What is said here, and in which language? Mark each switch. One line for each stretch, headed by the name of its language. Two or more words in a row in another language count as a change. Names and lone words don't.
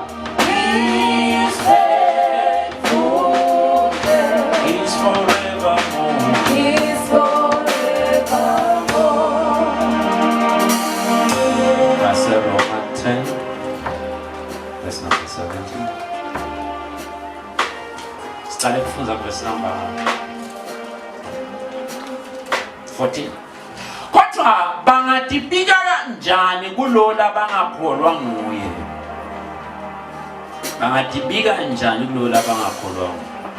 English: His faithfulness Is forevermore. is forevermore. That's Romans 10. Verse number 17.
Swati: Siqale kufunza
English: verse number 14.
Swati: Kodwa bangatibika kanjani kulola bangakholwa nguye? Bangatibika kanjani kulola bangakholwa nguye?